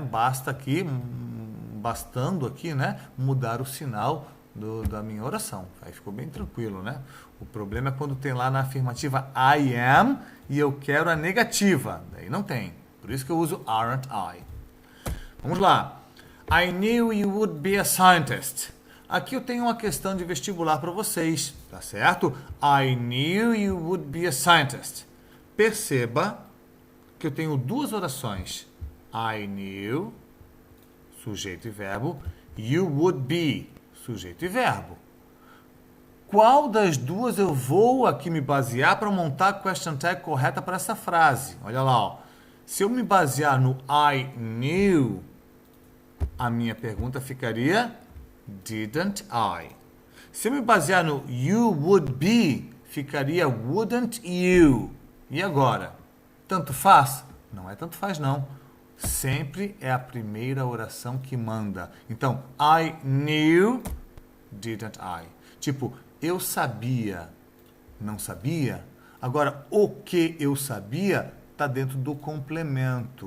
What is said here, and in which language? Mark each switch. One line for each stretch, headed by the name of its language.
Portuguese: Bastando aqui, né? Mudar o sinal da minha oração. Aí ficou bem tranquilo, né? O problema é quando tem lá na afirmativa
English: I am
Portuguese: e eu quero a negativa. Daí não tem. Por isso que eu uso
English: aren't I.
Portuguese: Vamos lá.
English: I knew you would be a scientist.
Portuguese: Aqui eu tenho uma questão de vestibular para vocês, tá certo?
English: I knew you would be a scientist.
Portuguese: Perceba que eu tenho duas orações.
English: I knew,
Portuguese: sujeito e verbo.
English: You would be,
Portuguese: sujeito e verbo. qual das duas eu vou aqui me basear para montar a question tag correta para essa frase? Olha lá, ó. Se eu me basear no
English: I knew,
Portuguese: a minha pergunta ficaria
English: didn't I?
Portuguese: Se eu me basear no
English: you would be,
Portuguese: ficaria
English: wouldn't you?
Portuguese: E agora? Tanto faz? Não é tanto faz, não. Sempre é a primeira oração que manda. Então,
English: I knew, didn't I?
Portuguese: Tipo, eu sabia, não sabia? Agora, o que eu sabia está dentro do complemento.